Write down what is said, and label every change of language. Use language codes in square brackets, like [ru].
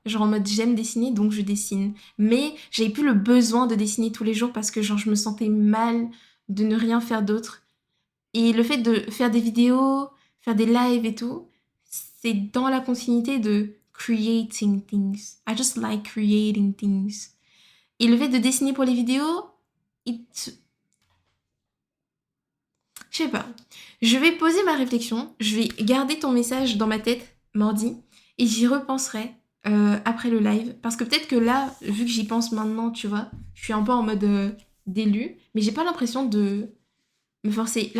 [fr] Genre en mode j'aime dessiner donc je dessine. Mais j'avais plus le besoin de dessiner tous les jours parce que genre je me sentais mal de ne rien faire d'autre. Et le fait de faire des vidéos, faire des lives et tout, c'est dans la continuité de [en] creating things. I just like creating things. [fr] Et le fait de dessiner pour les vidéos, it... je sais pas. Je vais poser ma réflexion, je vais garder ton message dans ma tête mardi et j'y repenserai après le live. Parce que peut-être que là, vu que j'y pense maintenant, tu vois, je suis un peu en mode d'élu, mais j'ai pas l'impression de me forcer.